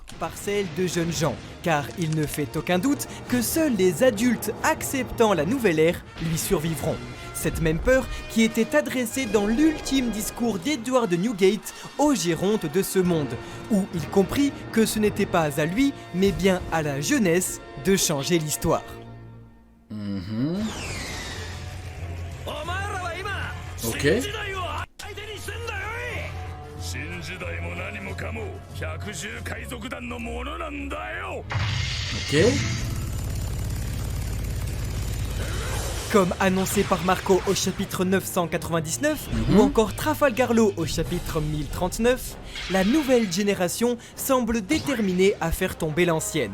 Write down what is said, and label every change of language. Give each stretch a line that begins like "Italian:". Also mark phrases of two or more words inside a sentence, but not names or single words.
French: par celle de jeunes gens, car il ne fait aucun doute que seuls les adultes acceptant la nouvelle ère lui survivront. Cette même peur qui était adressée dans l'ultime discours d'Edward Newgate aux gérontes de ce monde, où il comprit que ce n'était pas à lui, mais bien à la jeunesse de changer l'histoire. Ok.
Japanese: 新時代も何もかも百獣海賊団のものなんだよ
French: Ok. Comme annoncé par Marco au chapitre 999 ou encore Trafalgar Law au chapitre 1039, la nouvelle génération semble déterminée à faire tomber l'ancienne.